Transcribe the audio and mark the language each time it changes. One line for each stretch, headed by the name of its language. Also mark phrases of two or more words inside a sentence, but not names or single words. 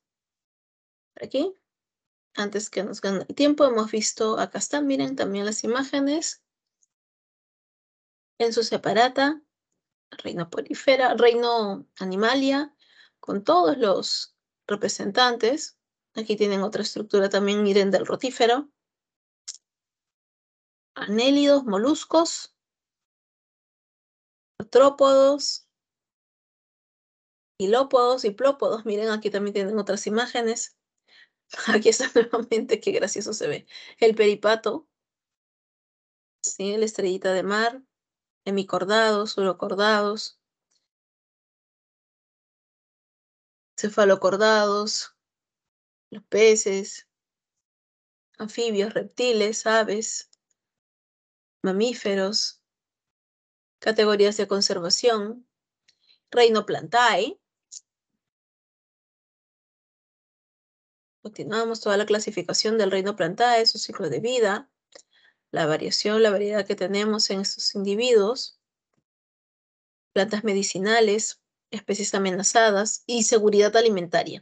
Spanish: Por aquí, antes que nos gane el tiempo, hemos visto, acá están, miren también las imágenes en su separata. Reino Porífera, Reino Animalia, con todos los representantes. Aquí tienen otra estructura también, miren, del rotífero. Anélidos, moluscos, artrópodos, hilópodos y plópodos. Miren, aquí también tienen otras imágenes. Aquí está nuevamente, qué gracioso se ve. El peripato, ¿sí? La estrellita de mar, hemicordados, urocordados, cefalocordados, los peces, anfibios, reptiles, aves, mamíferos, categorías de conservación, reino Plantae. Continuamos toda la clasificación del reino Plantae, su ciclo de vida, la variación, la variedad que tenemos en estos individuos, plantas medicinales, especies amenazadas y seguridad alimentaria.